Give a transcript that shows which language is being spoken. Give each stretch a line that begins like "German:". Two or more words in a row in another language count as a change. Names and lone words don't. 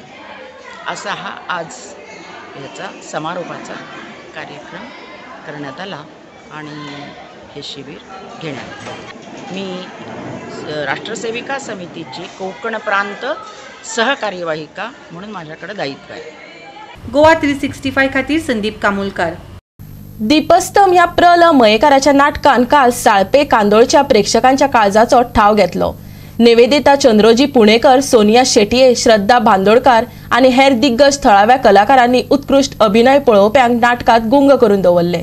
Marathi: असा हा आज याचा समारोपाचा कार्यक्रम करण्यात आला आणि हे शिबिर घेण्यात आले. मी राष्ट्रसेविका समितीची कोकण प्रांत सहकार्यवाहिका म्हणून माझ्याकडे दायित्व आहे.
Konkani: गोवा 365 खातीर संदीप कामुलकार. दीपस्तंभ ह्या प्र ल मयेकाराच्या नाटकान काल साळपे कांदोळच्या प्रेक्षकांच्या काळजाचो ठाव घेतलो. निवेदिता चंद्रोजी पुणेकर, सोनिया शेटये, श्रद्धा बांदोडकार आणि हेर दिग्गज थळाव्या कलाकारांनी उत्कृष्ट अभिनय पळोवप्यांक नाटकात गुंग करून दवरले.